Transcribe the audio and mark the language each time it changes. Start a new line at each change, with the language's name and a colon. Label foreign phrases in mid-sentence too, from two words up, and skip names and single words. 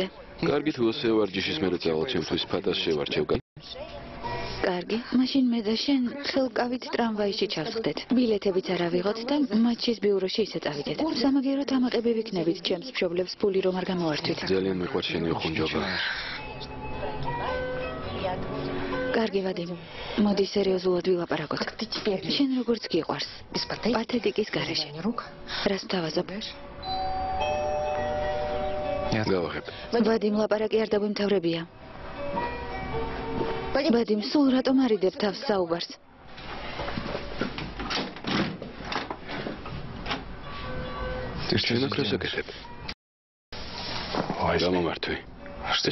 Georgian: კარგი, თუ ასე ვარჯიშის მერე წავალ ჩემთვის ფატას შევარჩევ. კარგი, მაშინ მე და შენ ხელკავით ტრამვაიში ჩავსხდეთ. ბილეთებიც არ ავიღოთ და მატჩის ბიუროში ისე წავიდეთ. სამაგიეროდ ამაყები ვიქნებით ჩემს მშობლებს ფული რომ არ გამოვართვით. ძალიან მიყვარს შენი ხუნჯობა.
Russian: И отводит.
Georgian: კარგი ვადიმ, მოდი სერიოზულად ვილაპარაკოთ. შენ როგორც გიყვარს? პათეტიკის გარეშე. რას თავაზობ? გავახებ. ვადიმ, ლაპარაკი არ დაგვიმთავრებია. ვადიმ, სულ რატომ არიდებ თავს საუბარს?
Russian: Ты что
Georgian: შენ აქ
Russian: здесь
Georgian: რას
Russian: делаешь?
Georgian: აკეთებ?
Russian: Ой,
Georgian: გამომართვი.
Russian: что